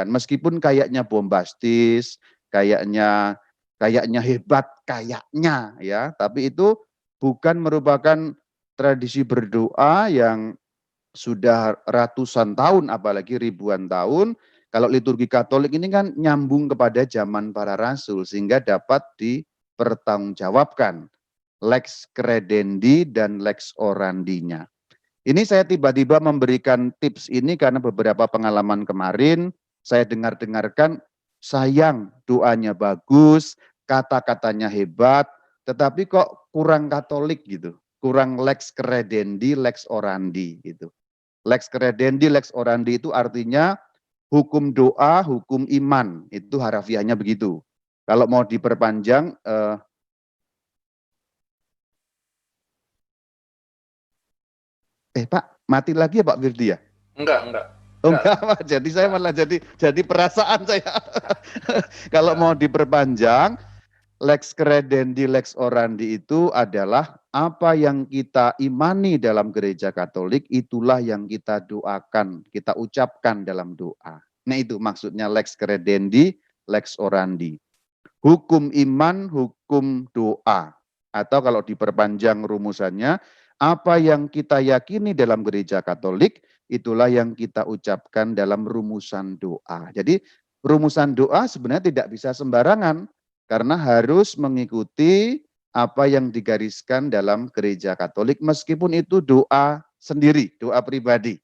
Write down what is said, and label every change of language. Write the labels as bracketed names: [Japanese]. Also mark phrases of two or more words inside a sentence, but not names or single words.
[Indonesian] Meskipun kayaknya bombastis, kayaknya hebat, kayaknya ya, tapi itu bukan merupakan tradisi berdoa yang sudah ratusan tahun, apalagi ribuan tahun. Kalau liturgi Katolik ini kan nyambung kepada zaman para rasul, sehingga dapat dipertanggungjawabkan. [Latin] Lex credendi dan lex orandinya. [Indonesian] Ini saya tiba-tiba memberikan tips ini karena beberapa pengalaman kemarin saya dengarkan sayang doanya bagus, kata-katanya hebat, tetapi kok kurang Katolik gitu, kurang [Latin] lex credendi, lex orandi [Indonesian] gitu. [Latin] Lex credendi, lex orandi [Indonesian] itu artinya hukum doa, hukum iman, itu harafiahnya begitu. Kalau mau diperpanjang, Pak, mati lagi ya Pak Firdi ya? Enggak. Oh enggak, Pak. Jadi saya malah jadi perasaan saya. Kalau mau diperpanjang, [Latin] lex credendi, lex orandi [Indonesian] itu adalah apa yang kita imani dalam gereja Katolik, itulah yang kita doakan, kita ucapkan dalam doa. Nah itu maksudnya [Latin] lex credendi, lex orandi. [Indonesian] Hukum iman, hukum doa. Atau kalau diperpanjang rumusannya, apa yang kita yakini dalam gereja Katolik, itulah yang kita ucapkan dalam rumusan doa. Jadi rumusan doa sebenarnya tidak bisa sembarangan, karena harus mengikuti apa yang digariskan dalam gereja Katolik, meskipun itu doa sendiri, doa pribadi.